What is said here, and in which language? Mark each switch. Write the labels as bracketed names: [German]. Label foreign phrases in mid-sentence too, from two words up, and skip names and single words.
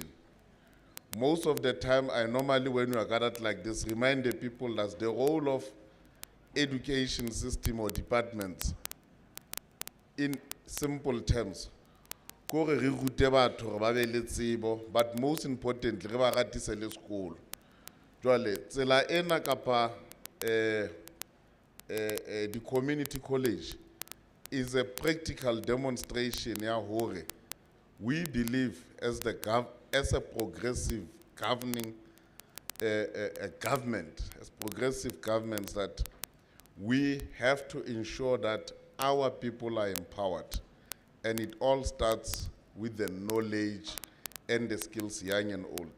[English] Most of the time, I normally, when we are gathered like this, remind the people that the role of education system or departments, in simple terms, but most importantly, [Southern Sotho] re ba ratise le sekolo. Jwale tsela ena kapa [English] the community college is a practical demonstration [Southern Sotho] ya hore [English] we believe as a progressive governing government, as progressive governments, that we have to ensure that our people are empowered. And it all starts with the knowledge and the skills, young and old.